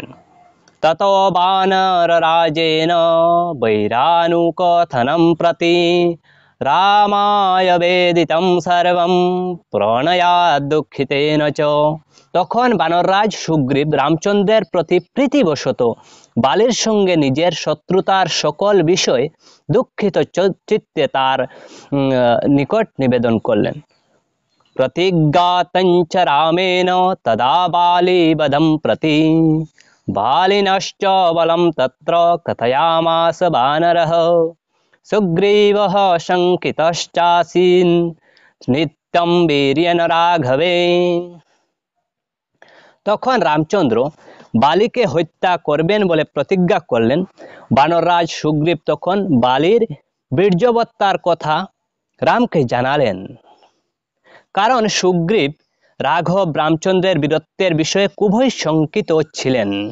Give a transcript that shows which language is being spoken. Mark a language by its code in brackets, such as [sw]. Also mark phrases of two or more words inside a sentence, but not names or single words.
[sa] ততো বানররাজেন বৈরানুকথনম প্রতি রামায় বেদিতং সর্বং প্রণয়াদ দুঃখিতেন চ। [bn] তখন বানররাজ সুগ্রীব রামচন্দ্রের প্রতি প্রীতিবশত বালির সঙ্গে নিজের শত্রুতার সকল বিষয় দুঃখিত চিত্তে তার নিকট নিবেদন করলেন। [sa] प्रतिज्ञातञ्च रामेण तदा बालीवधं प्रति बालिनश्च बलं तत्र कथयामास बानरः सुग्रीवः शङ्कितश्चासीन् नित्यं वीर्येण राघवे। [bn] তখন রামচন্দ্র বালিকে হত্যা করবেন বলে প্রতিজ্ঞা করলেন। বানররাজ সুগ্রীব তখন বালির বীর্যবত্তার কথা রামকে জানালেন। কারণ সুগ্রীব রাঘব রামচন্দ্রের বীরত্বের বিষয়ে খুবই শঙ্কিত ছিলেন।